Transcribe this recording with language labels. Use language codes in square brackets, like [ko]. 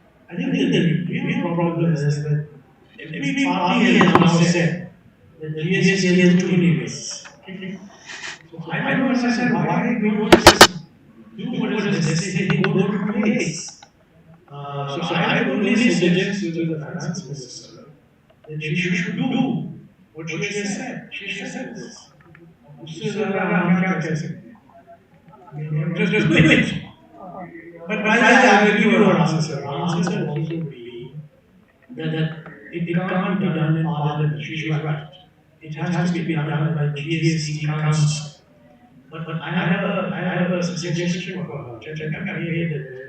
[en] I think the real problem is that every party has now said that GST has too many rates. Okay? So I don't understand why we don't just do what is necessary, go to two rates. So I would only suggest to the finance minister that she should do what she has said. She has said this. [hi] उससे ज़्यादा हम क्या कह सकते हैं? [en] Just do it. But while I will give you an answer, answer will also be that it can't be done in Parliament. She's right. It has to be done by GST Council. But I have a suggestion for her, which I made it.